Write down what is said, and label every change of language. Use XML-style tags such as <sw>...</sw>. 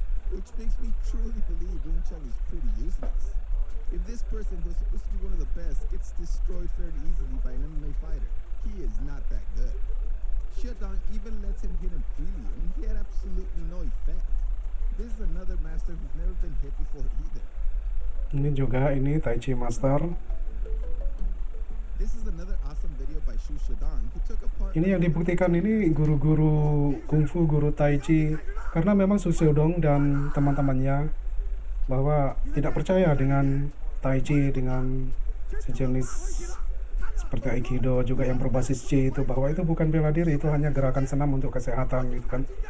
<en>which makes me truly believe Wing Chun is pretty useless. If this person who's supposed to be one of the best gets destroyed fairly easily by an MMA fighter, he is not that good. Shedong even lets him hit him freely, and he had absolutely no effect. This is another master who's never been hit before either.</en> <id>Ini juga ini Tai Chi Master.</id> <en>This is another awesome video by Shu Shedong who took apart.</en> <id>Ini yang dibuktikan ini guru-guru kungfu, guru Tai Chi, karena memang Su Xiaodong dan teman-temannya bahwa tidak percaya dengan Tai Chi, dengan sejenis seperti Aikido juga yang berbasis Chi itu, bahwa itu bukan bela diri, itu hanya gerakan senam untuk kesehatan gitu kan.</id>